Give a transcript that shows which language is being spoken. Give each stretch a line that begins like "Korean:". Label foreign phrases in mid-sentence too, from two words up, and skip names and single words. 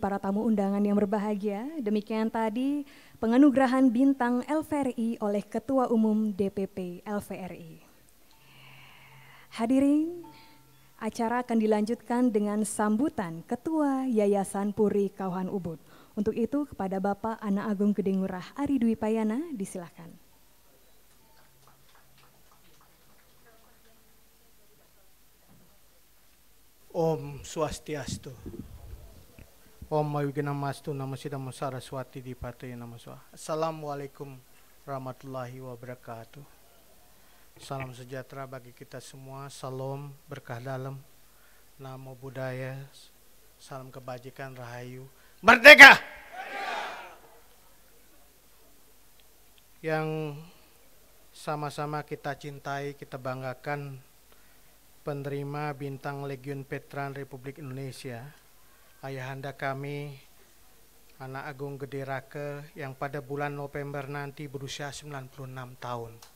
Indonesian: para tamu undangan yang berbahagia, demikian tadi penganugerahan bintang LVRI oleh Ketua Umum DPP LVRI. Hadirin, acara akan dilanjutkan dengan sambutan Ketua Yayasan Puri Kauhan Ubud. Untuk itu kepada Bapak Anak Agung Gede Ngurah Ari Dwi Payana, disilahkan.
Sanskrit: Om Swastiastu. Om Mayuginamastu Namasidam Saraswati Dipataya Namaswa.
Arabic: Assalamualaikum warahmatullahi wabarakatuh.
Indonesian: Salam sejahtera bagi kita semua. Salam berkah dalam.
Pali: Namo Buddhaya.
Indonesian: Salam kebajikan, rahayu, merdeka! Yang sama-sama kita cintai, kita banggakan, penerima bintang Legiun Veteran Republik Indonesia, ayahanda kami, Anak Agung Gede Rake, yang pada bulan November nanti berusia 96 tahun.